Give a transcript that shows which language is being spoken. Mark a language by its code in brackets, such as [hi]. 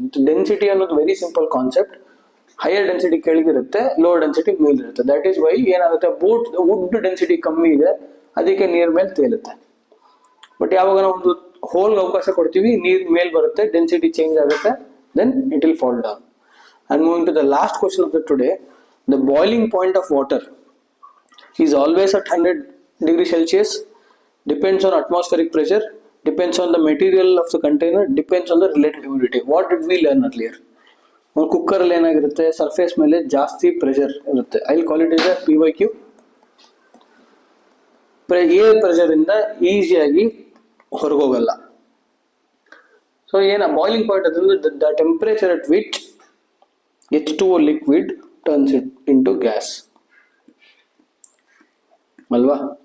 [en] Density ಅನ್ನೋದು very simple concept. Higher density [kn] ಕೆಳಗಿರುತ್ತೆ, [en] lower density [kn] ಮೇಲಿರುತ್ತೆ. [en] that is why [kn] ಏನಾಗುತ್ತೆ, wood density ಕಮ್ಮಿ ಇದೆ, ಅದಕ್ಕೆ ನೀರ್ ಮೇಲೆ ತೇಲುತ್ತೆ. ಬಟ್ ಯಾವಾಗ ನಾವು ಒಂದು ಹೋಲ್ಗೆ ಅವಕಾಶ ಕೊಡ್ತೀವಿ, ನೀರ್ ಮೇಲ್ ಬರುತ್ತೆ, ಡೆನ್ಸಿಟಿ ಚೇಂಜ್ ಆಗುತ್ತೆ, [en] Then it will fall down. And moving to the last question of the today, the boiling point of water is always at 100 degrees Celsius, depends on atmospheric pressure, depends on the material of the container, depends on the relative humidity. What did we learn earlier? [kn] ಒಂದು ಕುಕ್ಕರಲ್ಲಿ ಏನಾಗಿರುತ್ತೆ, surface ಮೇಲೆ ಜಾಸ್ತಿ pressure ಇರುತ್ತೆ. [en] I will call it is PYQ. Air pressure ಇಂದ [kn] ಈಸಿಯಾಗಿ ಹೊರಗೋಗಲ್ಲ. [en] So ಏನ boiling point ಅಂತಂದ್ರೆ the temperature at which H2O liquid turns it into gas ಅಲ್ವಾ?